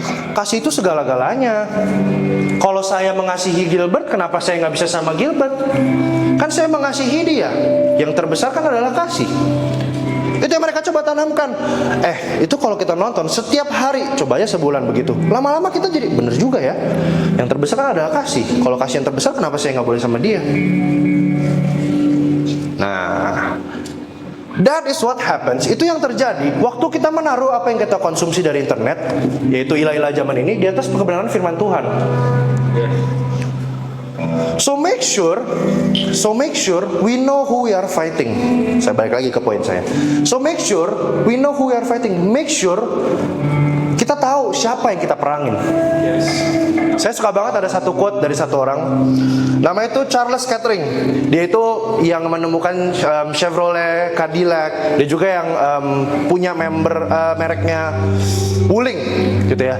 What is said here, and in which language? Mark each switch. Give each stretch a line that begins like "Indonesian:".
Indonesian: Kasih itu segala-galanya. Kalau saya mengasihi Gilbert, kenapa saya nggak bisa sama Gilbert? Kan saya mengasihi dia. Yang terbesar kan adalah kasih. Itu yang mereka coba tanamkan. Itu kalau kita nonton setiap hari, coba aja sebulan begitu. Lama-lama kita jadi bener juga ya. Yang terbesar kan adalah kasih. Kalau kasih yang terbesar, kenapa saya nggak boleh sama dia?
English: Nah, that is what happens.
Indonesian: Itu yang terjadi waktu kita menaruh apa yang kita konsumsi dari internet, yaitu ilah-ilah zaman ini, di atas kebenaran firman Tuhan.
English: So make sure we know who we are fighting.
Indonesian: Saya balik lagi ke poin saya.
English: So make sure we know who we are fighting. Make sure
Indonesian: kita tahu siapa yang kita perangin. Saya suka banget ada satu quote dari satu orang. Namanya itu Charles Kettering. Dia itu yang menemukan Chevrolet, Cadillac. Dia juga yang punya mereknya Wuling, gitu ya.